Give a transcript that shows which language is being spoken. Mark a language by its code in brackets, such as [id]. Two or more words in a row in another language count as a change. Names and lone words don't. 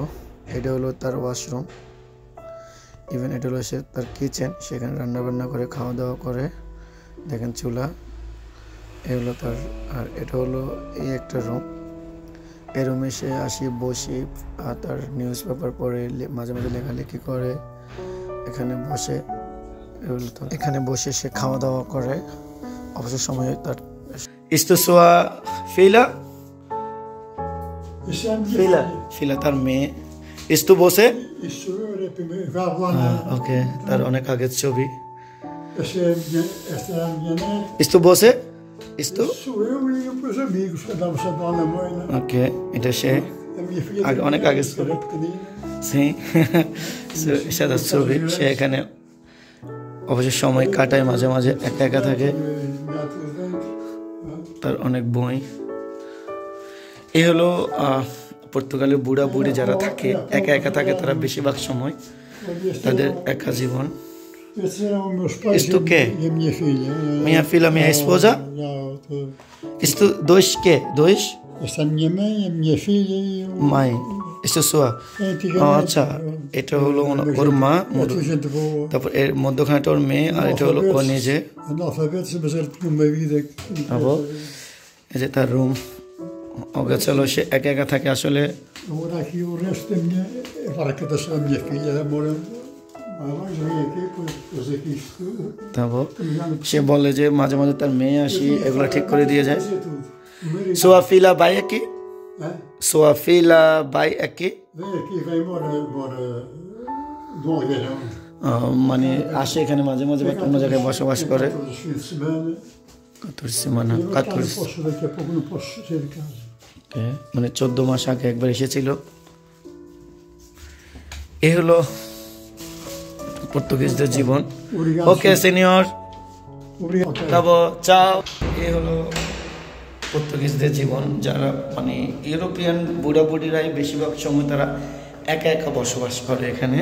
[bn] এটা হলো তার ওয়াশরুম ইভেন এটা হলো সে তার কিচেন সেখানে রান্না বান্না করে খাওয়া দাওয়া করে দেখেন চুলা এ হলো তার আর এটা হলো এই একটা রুম এই রুমে সে আসি বসি আর তার নিউজ পেপার পড়ে মাঝে মাঝে লেখালেখি করে এখানে বসে সে খাওয়া দাওয়া করে অবসর সময়ে তার [pt] Isto sua filha? [bn] Filha তার মেয়ে [pt] Isto você? [bn] Okay তার অনেক আগের ছবি [pt] Isto você? Isto? [bn] Okay এটা সে অনেক আগের ছবি sim সেটা ছবি সে এখানে অবশ্য সময় কাটায় মাঝে মাঝে একা থাকে তার অনেক বই এই হলো পর্তুগালের বুড়া বুড়ি যারা থাকে একা থাকে তারা বেশিরভাগ সময় তাদের একা জীবন [pt] Isto quê? Minha filha, minha esposa? Isto dois quê? Dois? Esta é minha mãe, a minha filha e o... Mãe Isto é sua? [bn] আচ্ছা এটা হলো ওর মা তারপর এর মধ্যখানেটা ওর মেয়ে আর এটা হলো ও নিজে এই যে তার রুম অগোছালো সে একা থাকে আসলে তারপর সে বলে যে মাঝে মাঝে তার মেয়ে আসি এগুলো ঠিক করে দিয়ে যায় [pt] Sua filha vai aqui? sua filha vai aqui? Vem aqui, vem embora de um aldeirão. [bn] মানে আসে এখানে মাঝে মাঝে বা অন্য জায়গায় বসবাস করে। [pt] Todos os fins de semana. 14 semana, Eu cá não 14 posso, daqui a pouco não posso sair de casa. [bn] Okay, মানে 14 মাস আগে একবার এসেছিল। এই হলো পর্তুগিজদের জীবন। ওকে সিনিয়র, [pt] Obrigado. [bn] তারপর চাও। এই হলো পর্তুগিজদের জীবন, যারা মানে ইউরোপিয়ান বুড়াবুড়িরাই বেশিরভাগ সময় তারা একা একা বসবাস করে এখানে।